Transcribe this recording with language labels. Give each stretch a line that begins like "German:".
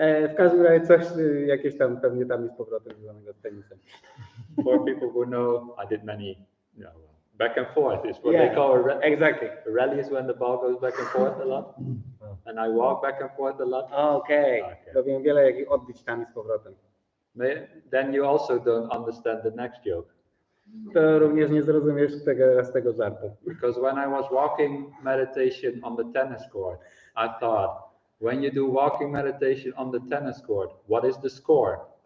Polish: W każdym razie coś jakieś tam pewnie tam i z powrotem związanego z tenisem.
English: For people who know, I did many, back and forth is what they call a exactly. rally is when the ball goes back and forth a lot. And I walk back and forth a lot. Okay.
Polish: Robiłem wiele jakich odbić tam i z powrotem.
English: Then you also don't understand the next joke.
Polish: To również nie zrozumiesz z tego żartu.
English: Because when I was walking meditation on the tennis court, I thought, when you do walking meditation on the tennis court, what is the score?